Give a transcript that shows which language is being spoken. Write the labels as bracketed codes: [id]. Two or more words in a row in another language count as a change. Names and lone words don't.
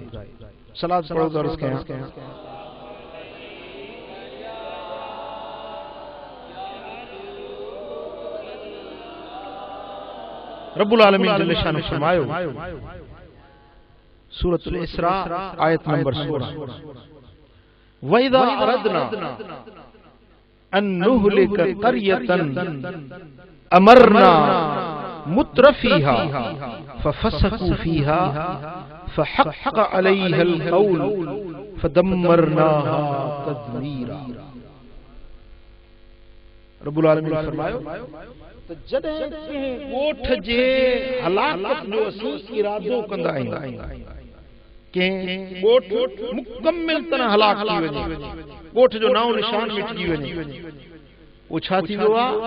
[sd] सलात पढ़ो त अर्ज़ कयां। [ar] رب العالمين جل شأنه [sd] फरमायो, सूरतुल इसरा आयत नंबर 16, [ar] وإذا أردنا أن نهلك قرية أمرنا مترفيها ففسقوا فيها فحق عليها القول فدمرناها تدميرا. رب العالمين [sd] फरमायो त जॾहिं कंहिं ॻोठ जे हलाकत जो असीं इरादो कंदा आहियूं, कंहिं ॻोठ मुकम्मिल तरह हलाक थी वञे, ॻोठ जो नाओ निशान मिटजी वञे, वो छा थींदो आहे?